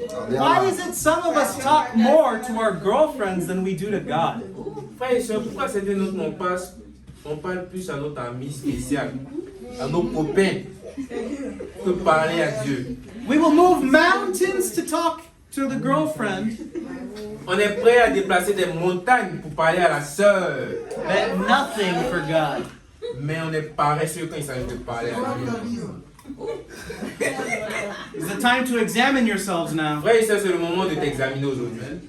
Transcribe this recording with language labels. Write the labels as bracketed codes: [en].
[en] Why is it some of us talk more to our girlfriends than we do to God? [fr] Frères et sœurs, pourquoi certains d'entre nous on parle plus à notre ami spécial, à nos copains, que parler à Dieu? [en] We will move mountains to talk to the girlfriend, [fr] On est prêt à déplacer des montagnes pour parler à la sœur, [en] but nothing for God. [fr] mais on est paresseux quand il s'agit de parler à Dieu. [en] It's the time to examine yourselves now. [fr] Frères et sœurs, c'est le moment de t'examiner aujourd'hui.